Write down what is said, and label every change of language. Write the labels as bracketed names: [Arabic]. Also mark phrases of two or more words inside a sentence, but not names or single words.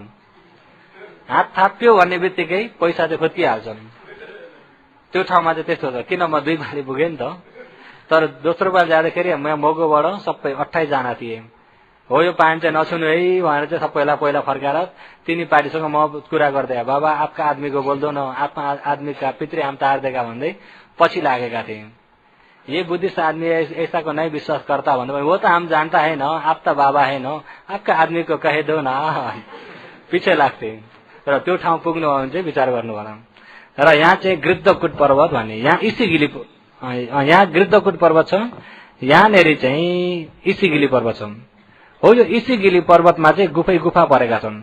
[Nepali] हात थाप्यो भन्ने बित्तिकै पैसा चाहिँ खोज्किहाल्छन्। त्यो ठाउँमा चाहिँ त्यस्तो छ। किन म 2 पाली पुगेँ नि त। तर दोस्रो पाल जाँदाखेरि म मोगोबाट सबै 28 जना थिए। हो यो पानी चाहिँ नछुनु है भनेर चाहिँ सबैलाई पहिला फर्काएर तिनी पार्टीसँग म कुरा गर्दै, [Hindi] बाबा आपका आदमी को बोल दो न, आपका आदमी का पितृ हम तार देगा [Nepali] भन्दै पछि लागेका थिए। [Hindi] ये बुद्धिस्ट आदमी ऐसा को नहीं विश्वास करता भन्दा वो तो हम जानता है न, आप तो बाबा है न, आपका आदमी को कहे दो न [Nepali] पछि लाग्थे। र त्यो ठाउँ पुग्नु हो भने चाहिँ विचार गर्नु होला। र यहाँ चाहिँ गृद्धकुट पर्वत भन्ने, यहाँ इसीगिली, यहाँ गृद्धकुट पर्वत छ, यहाँनेरि चाहिँ इसीगिली पर्वत छ। हो यो इसीगिली पर्वतमा चाहिँ गुफा परेका छन्।